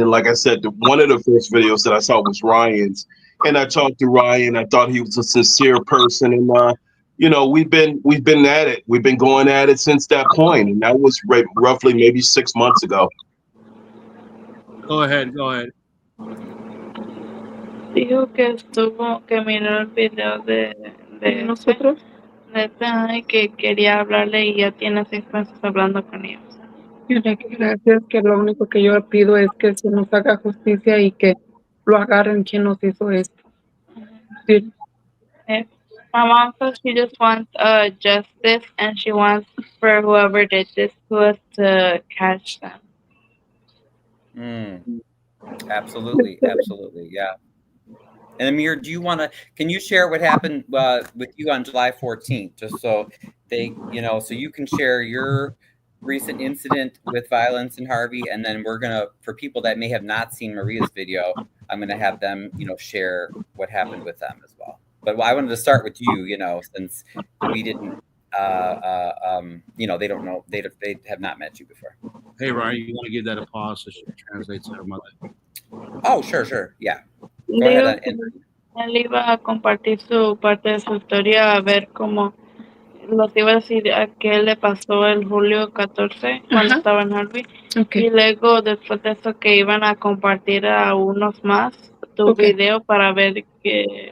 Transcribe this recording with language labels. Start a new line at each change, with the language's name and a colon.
English: And like I said, one of the first videos that I saw was Ryan's. And I talked to Ryan. I thought he was a sincere person. And we've been at it. We've been going at it since that point, and that was roughly maybe 6 months ago. Go ahead. Go ahead.
Spanish: Dijo que miró el video de nosotros. y que quería hablarle y ya tiene 6 meses hablando con ellos. Dile que gracias, que lo único que yo pido es que se nos haga justicia y que lo agarren quien nos hizo esto. Sí.
English: My mom says she just wants justice and she wants for whoever did this to us to catch them. Absolutely, absolutely, yeah. And Amir, can you share what happened with you on July 14th, just so so you can share your recent incident with violence in Harvey, and then for people that may have not seen Maria's video, I'm gonna have them, share what happened with them as well. But I wanted to start with you, since we didn't, they don't know, they have not met you before. Hey, Ryan, you want to give that a pause so she translates to her mother? Oh, sure, yeah. Go ahead.
Spanish: Él iba a compartir su parte de su historia, a ver cómo los iba a decir a qué le pasó el julio 14 cuando estaba en Harvey.
English: Okay.
Spanish: Y luego, después de eso, que iban a compartir a unos más tu video para ver que...